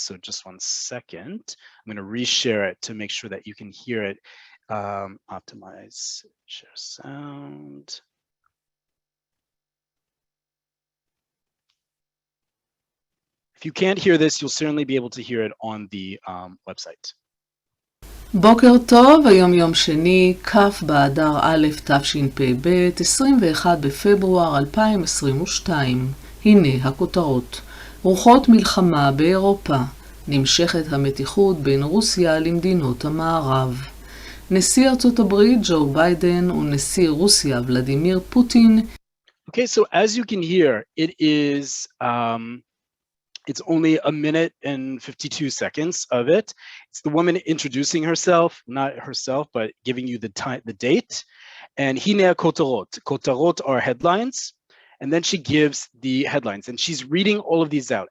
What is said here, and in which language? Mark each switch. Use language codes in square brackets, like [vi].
[en] So just 1 second. I'm going to reshare it to make sure that you can hear it. Optimize, share sound. If you can't hear this, you'll certainly be able to hear it on the website. [he] בוקר טוב, היום יום שני, כ' באדר א' תשפ"ב, 21 בפברואר 2022. הנה הכותרות. רוחות מלחמה באירופה. נמשכת המתיחות בין רוסיה למדינות המערב. נשיא ארצות הברית ג'ו ביידן ונשיא רוסיה ולדימיר פוטין. [en] Okay, so as you can hear, it is it's only 1 minute and 52 seconds of it. It's the woman introducing herself, not herself, but giving you the time, the date. And [he] hine kotarot. [en] Kotarot are headlines. And then she gives the headlines, and she's reading all of these out.